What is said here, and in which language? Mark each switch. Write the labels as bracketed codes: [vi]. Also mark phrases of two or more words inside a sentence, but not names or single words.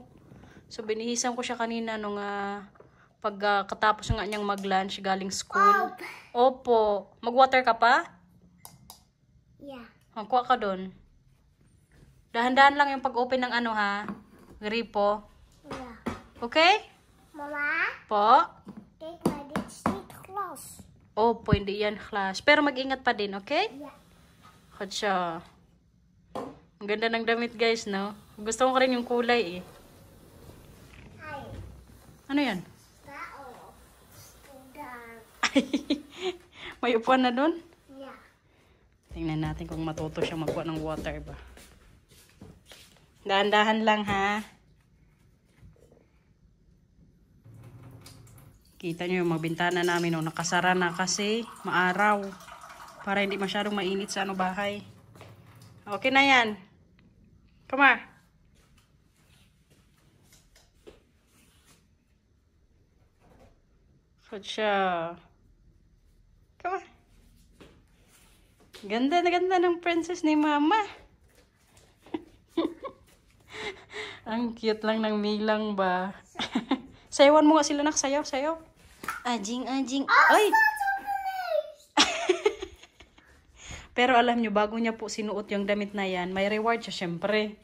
[tl] So, binihisan ko siya kanina nung pagkatapos nga niyang mag-lunch galing school. Opo. Mag-water ka pa? [nl] Ja. [tl] Kuha ka doon. Dahan-dahan lang yung pag-open ng gripo. [nl] Ja. [tl] Okay? Mama, Po? [nl] kijk maar, dit is niet glas. [tl] Opo, hindi yan class. Pero mag-ingat pa din, okay? [nl] Ja. [tl] Kutsa. Ang ganda ng damit, guys, no? Gusto ko rin yung kulay, eh. Hi. Ano yan? [nl] Sta op. Student. [tl] May upuan na doon? [nl] Ja. [tl] Tingnan natin kung matuto siya magkuha ng water ba. Dahan-dahan lang, ha? Kita nyo yung mga bintana namin, no? Nakasara na kasi maaraw. Para hindi masyadong mainit sa bahay. Okay na yan. [en] Come on. [tl] Kutsa. [en] Come on. [tl] Ganda na ganda ng princess ni mama. Ang cute lang ng Milang ba. Sayawan mo nga sila, nak. Sayaw, sayaw. Ajing, ajing. Ay! Pero alam nyo, bago niya po sinuot yung damit na yan, may reward siya syempre.